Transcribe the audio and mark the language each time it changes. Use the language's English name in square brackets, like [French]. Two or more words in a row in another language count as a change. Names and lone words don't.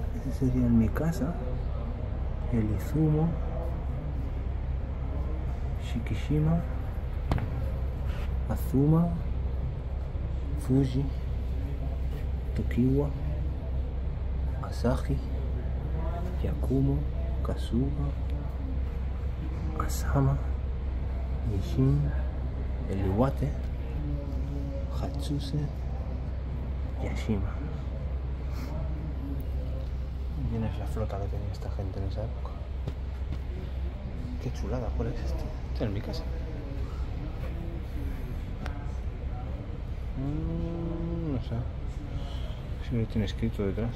[Spanish] Este sería en mi casa. El Izumo, Shikishima, Azuma, Fuji, Tokiwa, Asahi, Yakumo, Kasuga, Asama, Nishin, el Iwate, Hatsuse, Yashima. ¿Quién es la flota que tenía esta gente en esa época? Qué chulada, ¿cuál es este? Este es mi casa. No sé si lo tiene escrito detrás.